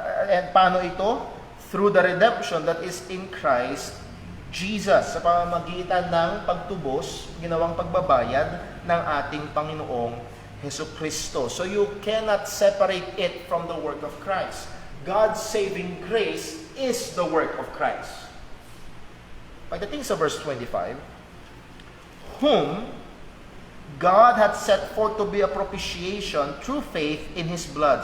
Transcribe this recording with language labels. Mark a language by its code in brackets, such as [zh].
[en] And [tl] paano ito? [en] Through the redemption that is in Christ Jesus. [tl] Sa pamamagitan ng pagtubos, ginawang pagbabayad ng ating Panginoong Hesukristo. [en] So you cannot separate it from the work of Christ. God's saving grace is the work of Christ. [tl] Pagdating sa verse 25, [en] whom God hath set forth to be a propitiation through faith in His blood.